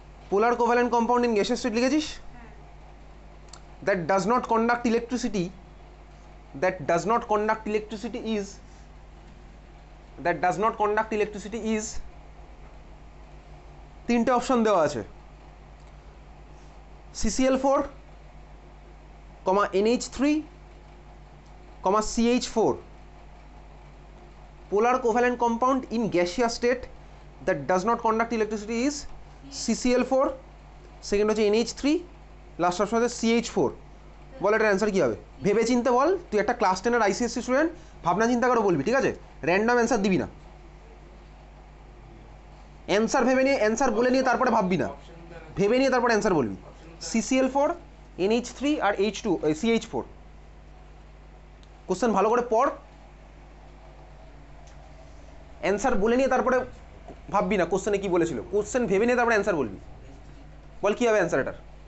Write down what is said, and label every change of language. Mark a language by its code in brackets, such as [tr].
[en] polar covalent compound in gaseous state [bn] লিখেছিস? [en] that does not conduct electricity, that does not conduct electricity is, that does not conduct electricity is, [bn] তিনটে option দেওয়া আছে, [en] CCl4, NH3, CH4. Polar covalent compound in gaseous state that does not conduct electricity is [bn] CCl4, second হচ্ছে NH3, last option হচ্ছে CH4। বল এটার answer কী হবে? ভেবে চিনতে বল, তুই একটা ক্লাস 10-এর ICSE স্টুডেন্ট, ভাবনা চিন্তা করে বলবি, ঠিক আছে? র্যান্ডম অ্যান্সার দিবি না, অ্যান্সার ভেবে নিয়ে অ্যান্সার বলে নিয়ে তারপরে ভাববি না, ভেবে নিয়ে তারপরে অ্যান্সার বলবি। CCl4, NH3 আর H2 CH4। কোশ্চেন ভালো করে পড়, অ্যান্সার বলে নিয়ে তারপরে ভাববি না কোশ্চেনে কি বলেছিল, কোশ্চেন ভেবে নিয়ে তারপরে অ্যান্সার বলবি। বল কী হবে অ্যান্সার এটার?